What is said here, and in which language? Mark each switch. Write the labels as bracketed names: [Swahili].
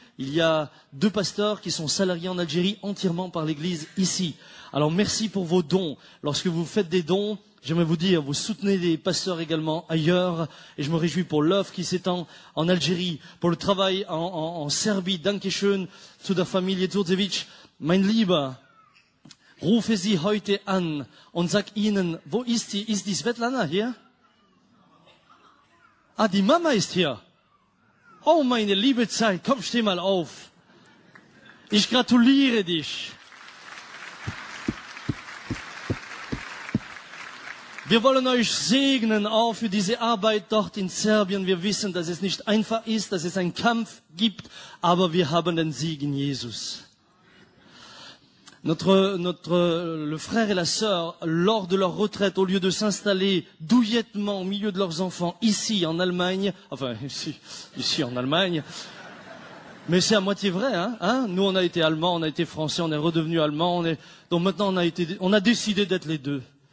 [French] Il y a 2 pasteurs qui sont salariés en Algérie entièrement par l'Église ici. Alors merci pour vos dons. Lorsque vous faites des dons, j'aimerais vous dire, vous soutenez des pasteurs également ailleurs. Et je me réjouis pour l'œuvre qui s'étend en Algérie, pour le travail en Serbie. [German] Dankeschön zu der Familie Djurdjevic. Mein Lieber, rufe Sie heute an und sag Ihnen, wo ist die? Ist die Svetlana hier? Ah, die Mama ist hier. Oh, meine liebe Zeit, komm, steh mal auf. Ich gratuliere dich. Wir wollen euch segnen auch für diese Arbeit dort in Serbien. Wir wissen, dass es nicht einfach ist, dass es einen Kampf gibt, aber wir haben den Sieg in Jesus. [French] Le frère et la sœur, lors de leur retraite, au lieu de s'installer douillettement au milieu de leurs enfants, ici en Allemagne, enfin ici en Allemagne, mais c'est à moitié vrai, hein. Nous on a été allemands, on a été français, on est redevenu allemands, donc maintenant on a décidé d'être les deux.